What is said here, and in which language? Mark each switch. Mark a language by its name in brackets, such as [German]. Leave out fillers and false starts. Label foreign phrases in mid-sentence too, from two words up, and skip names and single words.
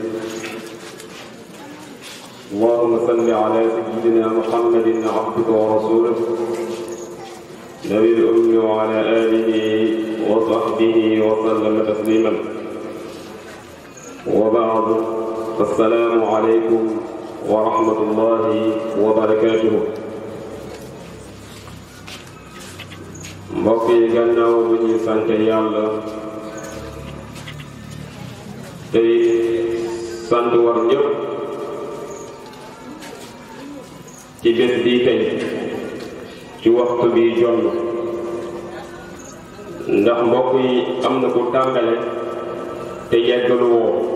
[Arabic] اللهم صل على سيدنا محمد عبدك ورسولك نبي الأمي وعلى آله وصحبه وسلم تسليما وبعد السلام عليكم ورحمة الله وبركاته [Wolof] mbokk yi gannaaw bu ñuy sant yàlla tey sant war ñëpp ci bés bii tey ci waxtu bi jonn ndax mbokk yi am na ku tàmbale te yeggalu woo